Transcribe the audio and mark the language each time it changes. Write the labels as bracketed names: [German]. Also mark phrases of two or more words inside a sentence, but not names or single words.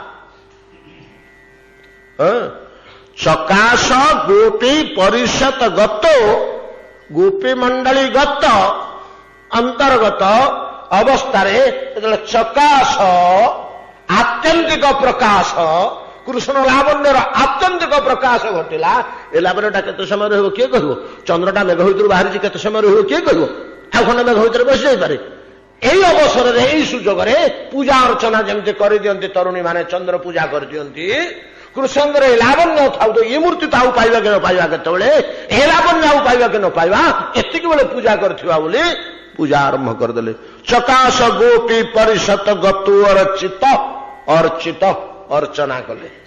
[Odia] ଚକାଶ ଗୋପୀ ପରିଷଦ ଗତ, ଗୋପୀ ମଣ୍ଡଳୀ ଗତ ଅନ୍ତର୍ଗତ ଅବସ୍ଥାରେ ଯେତେବେଳେ ଚକାଶ ଆତ୍ୟନ୍ତିକ ପ୍ରକାଶ, କୃଷ୍ଣ ଲାବଣ୍ୟର ଆତ୍ୟନ୍ତିକ ପ୍ରକାଶ ଘଟିଲା। ଏ ଲାବଣ୍ୟଟା କେତେ ସମୟ ରହିବ କିଏ କହିବ? ଚନ୍ଦ୍ରଟା ମେଘ ଭିତରୁ ବାହାରିଛି, କେତେ ସମୟ ରହିବ କିଏ କହିବ? ଆଉ ଖଣ୍ଡେ ମେଘ ଭିତରେ ବସି ଯାଇପାରେ। ଏଇ ଅବସରେ, ଏଇ ସୁଯୋଗରେ ପୂଜା ଅର୍ଚ୍ଚନା ଯେମିତି କରିଦିଅନ୍ତି ତରୁଣୀ ମାନେ, ଚନ୍ଦ୍ର ପୂଜା କରିଦିଅନ୍ତି। কৃষ্ণଙ୍କର ଏ ଲାବଣ୍ୟ ଥାଉ ତ ଏ ମୂର୍ତ୍ତି ତ ଆଉ ପାଇବା କି ନ ପାଇବା, କେତେବେଳେ ଏ ଲାବଣ୍ୟ ଆଉ ପାଇବା କି ନ ପାଇବା, ଏତିକି ବେଳେ ପୂଜା କରିଥିବା ବୋଲି ପୂଜା ଆରମ୍ଭ କରିଦେଲେ। ଚକାଶ ଗୋପୀ ପରିଷଦ ଗତୁ ଅର୍ଚିତ, ଅର୍ଚିତ ଅର୍ଚ୍ଚନା କଲେ।